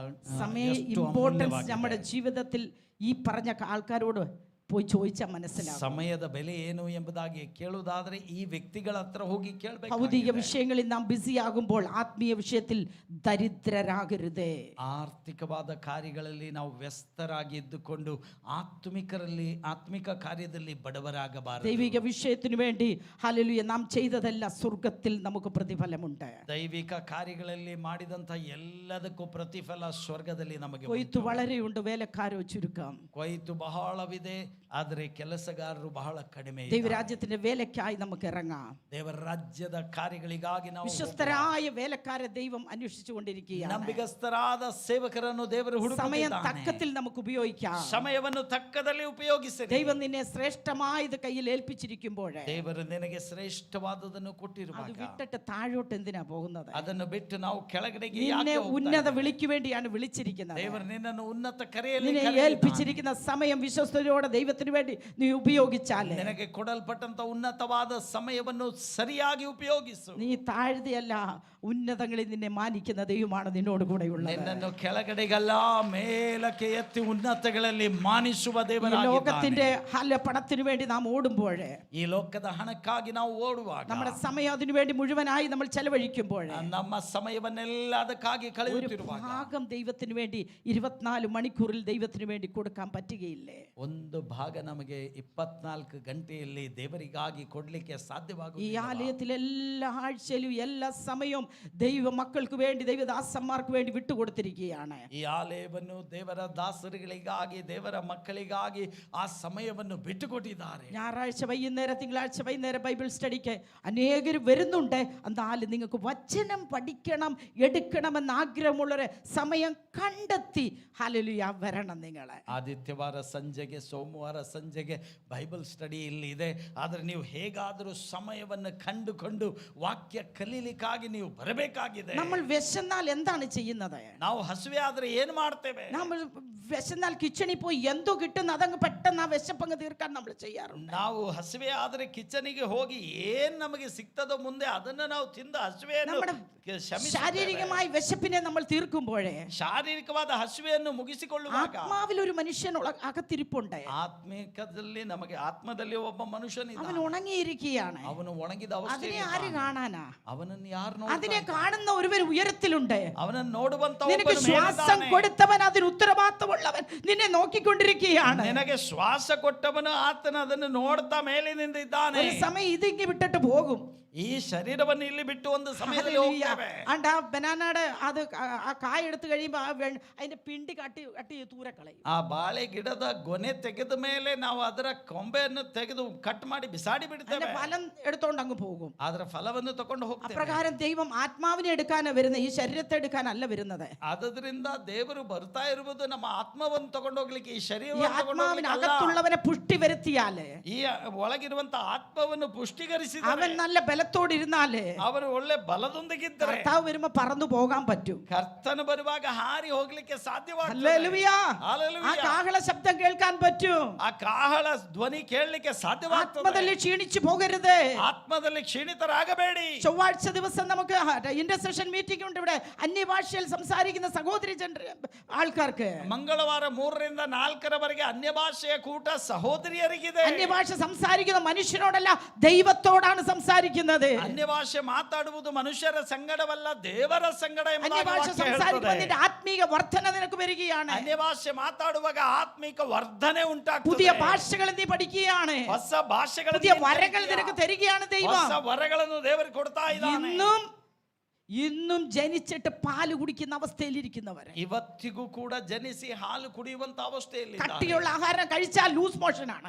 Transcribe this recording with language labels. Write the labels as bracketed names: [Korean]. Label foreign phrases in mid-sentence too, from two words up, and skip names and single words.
[Malayalam] സമയ ഇമ്പോർട്ടൻസ് നമ്മുടെ ജീവിതത്തിൽ ഈ പറഞ്ഞ ആൾക്കാരോട് പോയി ചോദിച്ചാൽ മനസ്സിലാകും. [Kannada] ಸಮಯದ ಬೆಲೆ ಏನು ಎಂಬುದಾಗಿ ಕೇಳುವುದಾದ್ರೆ ಈ ವ್ಯಕ್ತಿಗಳ ಹತ್ರ ಹೋಗಿ ಕೇಳಬೇಕು. [Malayalam] ഭൗതിക വിഷയങ്ങളിൽ നാം ബിസി ആകുമ്പോൾ ആത്മീയ വിഷയത്തിൽ ദരിദ്രരാകരുതേ. [Kannada] ಆರ್ಥಿಕವಾದ ಕಾರ್ಯಗಳಲ್ಲಿ ನಾವು ವ್ಯಸ್ತರಾಗಿ ಇದ್ದುಕೊಂಡು ಆತ್ಮಿಕ ಕಾರ್ಯದಲ್ಲಿ ಬಡವರಾಗಬಾರದು. [Malayalam] ദൈവിക വിഷയത്തിനു വേണ്ടി ഹല്ലേലൂയ നാം ചെയ്തതെല്ലാം സ്വർഗ്ഗത്തിൽ നമുക്ക് പ്രതിഫലമുണ്ട്. [Kannada] ದೈವಿಕ ಕಾರ್ಯಗಳಲ್ಲಿ ಮಾಡಿದಂತ ಎಲ್ಲದಕ್ಕೂ ಪ್ರತಿಫಲ ಸ್ವರ್ಗದಲ್ಲಿ ನಮಗೆ [Malayalam] കൊയ്ത്തു വളരെയുണ്ട്, വേലക്കാരോ ചുരുക്കം. [Kannada] ಕೊಯ್ತು ಬಹಳವಿದೆ, ಆದರೆ ಕೆಲಸಗಾರರು ಬಹಳ ಕಡಿಮೆ. [Malayalam] ദൈവരാജ്യത്തിന്റെ വേലയ്ക്കായി നമുക്ക് ഇറങ്ങാം. [Kannada] ದೇವರ ರಾಜ್ಯದ ಕಾರ್ಯಗಳಿಗಾಗಿ ನಾವು [Malayalam] വിശ്വസ്തരായ വേലക്കാരെ ദൈവം അന്വേഷിച്ചുകൊണ്ടിരിക്കുകയാണ്. [Kannada] ನಂಬಿಗಸ್ತರಾದ ಸೇವಕರನ್ನು ದೇವರು [Malayalam] സമയം [Kannada] ಹುಡುಕುತ್ತಿದ್ದಾನೆ. [Malayalam] തക്കത്തിൽ നമുക്ക് ഉപയോഗിക്കാം. [Kannada] ಸಮಯವನ್ನು ತಕ್ಕದಲ್ಲಿ ಉಪಯೋಗಿಸಿರಿ. [Malayalam] ദൈവം നിന്നെ ശ്രേഷ്ഠമായത് കയ്യിൽ ഏൽപ്പിച്ചിരിക്കുമ്പോൾ [Kannada] ದೇವರು ನಿನಗೆ ಶ್ರೇಷ್ಠವಾದದನ್ನು [Malayalam] അത് [Kannada] ಕೊಟ್ಟಿರುವಾಗ [Malayalam] വിട്ടിട്ട് താഴോട്ട് എന്തിനാ പോകുന്നത്? [Kannada] ಅದನ್ನು ಬಿಟ್ಟು ನಾವು ಕೆಳಗಡೆಗೆ [Malayalam] നിന്നെ [Kannada] ಯಾಕೆ ಹೋಗ್ತಾ [Malayalam] ഉന്നത [Kannada] ಇದ್ದೇವೆ? [Malayalam] വിളിക്ക് വേണ്ടിയാണ് വിളിച്ചിരിക്കുന്നത്. [Kannada] ದೇವರು ನಿನ್ನನ್ನು ಉನ್ನತ ಕರೆಯಲ್ಲಿ [Malayalam] നിന്നെ [Kannada] ಕರೆದಿದ್ದಾನೆ. [Malayalam] ഏൽപ്പിച്ചിരിക്കുന്ന സമയം വിശ്വസ്തയോടെ ദൈവത്തിന് ദൈവത്തിന് വേണ്ടി നീ ഉപയോഗിച്ചാലേ, [Kannada] ನಿನಗೆ ಕೊಡಲ್ಪಟ್ಟಂತ ಉನ್ನತವಾದ ಸಮಯವನ್ನು ಸರಿಯಾಗಿ ಉಪಯೋಗಿಸು. [Malayalam] നീ താഴ്തയല്ല, ഉന്നതങ്ങളിൽ നിന്നെ മാനിക്കുന്ന ദൈവമാണ് നിന്നോട് കൂടെയുള്ളത്. [Kannada] ನಿನ್ನನ್ನು ಕೆಳಗಡೆಗಲ್ಲ ಮೇಲಕ್ಕೆ ಎತ್ತಿ ಉನ್ನತಗಳಲ್ಲಿ ಮಾನಿಸುವ [Malayalam] ഈ [Kannada] ದೇವರಾಗಿದ್ದಾನೆ. [Malayalam] ലോകത്തിന്റെ പണത്തിന് വേണ്ടി നാം ഓടുമ്പോഴേ, [Kannada] ಈ ಲೋಕದ ಹಣಕ್ಕಾಗಿ ನಾವು ಓಡುವಾಗ, [Malayalam] നമ്മുടെ സമയം അതിനു വേണ്ടി മുഴുവനായി നമ്മൾ ചെലവഴിക്കുമ്പോഴേ, [Kannada] ನಮ್ಮ ಸಮಯವನ್ನೆಲ್ಲ ಅದಕ್ಕಾಗಿ [Malayalam] ഒരു [Kannada] ಕಳೆಯುತ್ತಿರುವಾಗ [Malayalam] ഭാഗം ദൈവത്തിന് വേണ്ടി 24 മണിക്കൂറിൽ ദൈവത്തിന് വേണ്ടി കൊടുക്കാൻ പറ്റുകയില്ലേ? [Kannada] ಒಂದು ಭಾಗ ನಮಗೆ 24 ಗಂಟೆಯಲ್ಲಿ ದೇವರಿಗಾಗಿ ಕೊಡ್ಲಿಕ್ಕೆ [Malayalam] ഈ [Kannada] ಸಾಧ್ಯವಾಗುವುದಿಲ್ಲ. [Malayalam] ആലയത്തിൽ എല്ലാ ആഴ്ചയിലും എല്ലാ സമയവും ദൈവ മക്കൾക്ക് വേണ്ടി, ദൈവദാസന്മാർക്ക് വേണ്ടി വിട്ടുകൊടുത്തിരിക്കുകയാണ്. [Kannada] ಈ ಆಲಯವನ್ನು ದೇವರ ದಾಸರುಗಳಿಗಾಗಿ, ದೇವರ ಮಕ್ಕಳಿಗಾಗಿ ಆ ಸಮಯವನ್ನು ಬಿಟ್ಟುಕೊಟ್ಟಿದ್ದಾರೆ. [Malayalam] ഞായറാഴ്ച വൈകുന്നേരം, തിങ്കളാഴ്ച വൈകുന്നേരം [English] Bible study [Malayalam] അനേകർ വരുന്നുണ്ട്. എന്നാലും നിങ്ങൾക്ക് വചനം പഠിക്കണം, എടുക്കണമെന്ന് ആഗ്രഹമുള്ളവരെ സമയം കണ്ടെത്തി ഹല്ലേലൂയ വരണം. നിങ്ങൾ [Kannada] ಆದಿತ್ಯವಾರ ಸಂಜೆಗೆ, ಸೋಮವಾರ ಸಂಜೆಗೆ [English] Bible study [Kannada] ಇಲ್ಲಿ ಇದೆ. ಆದರೆ ನೀವು ಹೇಗಾದರೂ ಸಮಯವನ್ನು ಕಂಡುಕೊಂಡು ವಾಕ್ಯ ಕಲೀಲಿಕ್ಕಾಗಿ ನೀವು ಬರಬೇಕಾಗಿದೆ. [Malayalam] നമ്മൾ വിശന്നാൽ എന്താണ് ചെയ്യുന്നത്? [Kannada] ನಾವು ಹಸಿವೆ ಆದ್ರೆ ಏನು ಮಾಡ್ತೇವೆ? [Malayalam] നമ്മൾ വിശന്നാൽ കിച്ചണിൽ പോയി എന്തോ കിട്ടുന്ന അതങ്ങ് പെട്ടെന്ന് ആ വിശപ്പങ്ങ് തീർക്കാൻ നമ്മൾ ചെയ്യാറുണ്ട്. [Kannada] ನಾವು ಹಸಿವೆ ಆದ್ರೆ ಕಿಚನಿಗೆ ಹೋಗಿ ಏನ್ ನಮಗೆ ಸಿಗ್ತದೋ ಮುಂದೆ ಅದನ್ನ ನಾವು ತಿಂದು ಹಸಿವೆಯನ್ನು [Malayalam] നമ്മുടെ ശാരീരികമായ വിശപ്പിനെ നമ്മൾ തീർക്കുമ്പോഴേ, [Kannada] ಶಾರೀರಿಕವಾದ ಹಸಿವೆಯನ್ನು ಮುಗಿಸಿಕೊಳ್ಳುವಾಗ [Malayalam] ആത്മാവിൽ ഒരു മനുഷ്യൻ അകത്തിരിപ്പുണ്ട്. [Kannada] ಆತ್ಮಿಕದಲ್ಲಿ ನಮಗೆ ಆತ್ಮದಲ್ಲಿ ಒಬ್ಬ ಮನುಷ್ಯನಿದ್ದ. [Malayalam] അവൻ ഉണങ്ങിയിരിക്കുകയാണ്. [Kannada] ಅವನು ಒಣಗಿದ [Malayalam] അതിനെ [Kannada] ಅವಸ್ಥೆಯಲ್ಲಿ [Malayalam] ആര് കാണാനാ? [Kannada] ಅವನನ್ನು ಯಾರು [Malayalam] അതിനെ [Kannada] ನೋಡ್ತಾರೆ? [Malayalam] കാണുന്ന ഒരുവൻ ഉയരത്തിലുണ്ട്. [Kannada] ಅವನನ್ನು ನೋಡುವಂತ [Malayalam] നിനക്ക് [Kannada] ಒಬ್ಬನು [Malayalam] ശ്വാസം [Kannada] ಮೇಲಿದ್ದಾನೆ. [Malayalam] കൊടുത്തവൻ, അതിന് ഉത്തരവാദിത്തമുള്ളവൻ നിന്നെ നോക്കിക്കൊണ്ടിരിക്കുകയാണ്. [Kannada] ನಿನಗೆ ಶ್ವಾಸ ಕೊಟ್ಟವನು ಆತನ ಅದನ್ನು ನೋಡ್ತಾ ಮೇಲಿನಿಂದ ಇದ್ದಾನೆ. [Malayalam] ഒരു സമയം ഇതിങ്ങി വിട്ടിട്ട് പോകും. [Kannada] ಈ ಶರೀರವನ್ನು ಇಲ್ಲಿ ಬಿಟ್ಟು ಒಂದು ಸಮಯದಲ್ಲಿ ಹೋಗ್ತೇವೆ. [Malayalam] ആണ്ട് ആ ബനാനയുടെ അത് ആ കായ എടുത്തു കഴിയുമ്പോൾ അതിന്റെ പിണ്ടി കട്ടി ദൂരെ കളയും. [Kannada] ಆ ಬಾಳೆ ಗಿಡದ ಗೊನೆ ತೆಗೆದ ಮೇಲೆ ನಾವು ಅದರ ಕೊಂಬೆಯನ್ನು ತೆಗೆದು ಕಟ್ ಮಾಡಿ ಬಿಸಾಡಿ ಬಿಡ್ತೇವೆ. [Malayalam] അതിന്റെ ഫലം എടുത്തോണ്ട് അങ്ങ് പോകും. [Kannada] ಅದರ ಫಲವನ್ನು ತಕೊಂಡು ಹೋಗ್ತೇವೆ. [Malayalam] അപ്രകാരം ദൈവം ആത്മാവിനെ എടുക്കാനാണ് വരുന്നത്, ഈ ശരീരത്തെ എടുക്കാനല്ല വരുന്നത്. [Kannada] ಆದ್ದರಿಂದ ದೇವರು ಬರ್ತಾ ಇರುವುದು ನಮ್ಮ ಆತ್ಮವನ್ನು ತಗೊಂಡು ಹೋಗ್ಲಿಕ್ಕೆ, ಈ [Malayalam] ഈ [Kannada] ಶರೀರವನ್ನು ತಗೊಂಡು [Malayalam] ആത്മാവിന് [Kannada] ಹೋಗ್ಲಿಕ್ಕೆ ಅಲ್ಲ. [Malayalam] അകത്തുള്ളവനെ പുഷ്ടി വരുത്തിയാലേ, [Kannada] ಈ ಒಳಗಿರುವಂತ ಆತ್ಮವನ್ನು ಪುಷ್ಟೀಕರಿಸಿ [Malayalam] അവൻ നല്ല ബലത്തോടെ ഇരുന്നാലേ, [Kannada] ಅವರು ಒಳ್ಳೆ ಬಲದೊಂದಿಗಿದ್ದರೆ [Malayalam] കർത്താവ് വരുമ്പോ പറന്നു പോകാൻ പറ്റും. [Kannada] ಕರ್ತನು ಬರುವಾಗ ಹಾರಿ ಹೋಗ್ಲಿಕ್ಕೆ ಸಾಧ್ಯವಾಗ್ತದೆ. [Malayalam] ഹല്ലേലൂയ. [Kannada] ಹಲ್ಲೆಲೂಯ. [Malayalam] ആ കാഹള ശബ്ദം കേൾക്കാൻ പറ്റും. [Kannada] ಆ ಕಾಹಳ ಧ್ವನಿ ಕೇಳಲಿಕ್ಕೆ ಸಾಧ್ಯವಾಗ್ತದೆ. [Malayalam] ആത്മದಲ್ಲಿ ക്ഷീണിച്ചു പോകരുത്. [Kannada] ಆತ್ಮದಲ್ಲಿ ಕ್ಷೀಣಿತರಾಗಬೇಡಿ. [Malayalam] ചൊവ്വാഴ്ച ദിവസം നമുക്ക് [English] intercession meeting [Malayalam] ഉണ്ട് ഇവിടെ, അന്യഭാഷയിൽ സംസാരിക്കുന്ന സഹോദരി ആൾക്കാർക്ക്. [Kannada] ಮಂಗಳವಾರ 3 ರಿಂದ 4 ಅನ್ಯ ಭಾಷೆಯ ಕೂಟ ಸಹೋದರಿಯರಿಗಿದೆ. [Malayalam] അന്യഭാഷ സംസാരിക്കുന്ന മനുഷ്യരോടല്ല, ദൈവത്തോടാണ് സംസാരിക്കുന്നത്. [Kannada] ಅನ್ಯ ಭಾಷೆ ಮಾತಾಡುವುದು ಮನುಷ್ಯರ ಸಂಗಡವಲ್ಲ, ದೇವರ ಸಂಗಡ ಎಂಬುದಾಗಿ [Malayalam] അന്യഭാഷ [Kannada] ವಾಕ್ಯ [Malayalam] സംസാരിക്കുമ്പോൾ [Kannada] ಹೇಳುತ್ತದೆ. [Malayalam] നിന്റെ ആത്മീക വർധന നിനക്ക് വരികയാണ്. [Kannada] ಅನ್ಯ ಭಾಷೆ ಮಾತಾಡುವಾಗ ಆತ್ಮಿಕ ವರ್ಧನೆ ಉಂಟಾಗ್ತದೆ. [Malayalam] പുതിയ ഭാഷകൾ നീ പഠിക്കുകയാണ്. [Kannada] ಹೊಸ ಭಾಷೆಗಳನ್ನು [Malayalam] പുതിയ വരങ്ങൾ നിനക്ക് തരികയാണ് ദൈവം. [Kannada] ಹೊಸ ವರಗಳನ್ನು ದೇವರು ಕೊಡ್ತಾ ಇದ್ದಾನೆ. [Malayalam] ഇന്നും ജനിച്ചിട്ട് പാല് കുടിക്കുന്ന അവസ്ഥയിലിരിക്കുന്നവരെ, [Kannada] ಇವತ್ತಿಗೂ ಕೂಡ ಜನಿಸಿ ಹಾಲು ಕುಡಿಯುವಂತ ಅವಸ್ಥೆಯಲ್ಲಿ [Malayalam] കട്ടിയുള്ള ആഹാരം കഴിച്ചാൽ [English] loose motion [Malayalam] ആണ്.